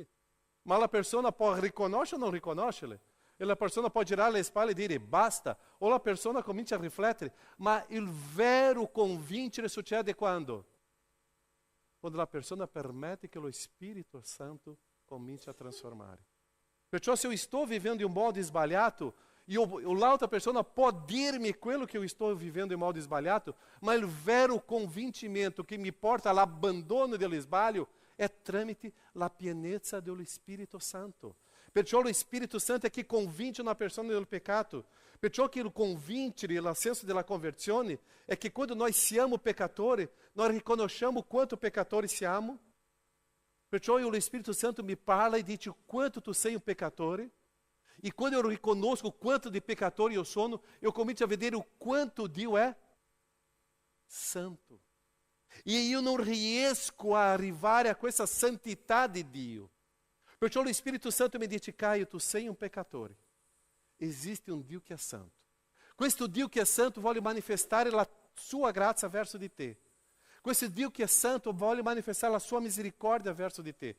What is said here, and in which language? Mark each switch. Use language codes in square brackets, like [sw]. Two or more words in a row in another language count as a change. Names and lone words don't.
[it] Ma la persona può riconoscere o non riconoscere? E la persona può girare le spalle e dire basta. O la persona comincia a riflettere. Ma il vero convincere succede quando? Quando la persona permette che lo Spirito Santo cominci a trasformare. Perciò se [pt] eu estou vivendo em [it] modo sbagliato, e l'altra persona può dirmi quello che [pt] eu estou vivendo [it] in modo sbagliato, ma il vero convincimento che mi porta all'abbandono dello sbaglio è tramite la pienezza dello Spirito Santo. Perciò lo Spirito Santo è che convince una persona del peccato. Perciò che il convincere, il senso della conversione, è che quando noi siamo peccatori, noi riconosciamo quanto peccatori siamo. Perciò o Spirito Santo mi parla e dice quanto tu sei um peccatore. E quando eu riconosco quanto [pt] de pecador eu [it] sono, eu comincio a vedere o quanto Dio é santo. E [pt] eu não [it] riesco a arrivare a questa santità di Dio. Perciò lo Spirito Santo mi dice, Caio, tu sei um pecatore. [pt] Existe um [it] Dio che è santo. Questo Dio che è santo vuole manifestare la sua grazia verso di te. Questo Dio che è santo vuole manifestare la sua misericórdia verso di te.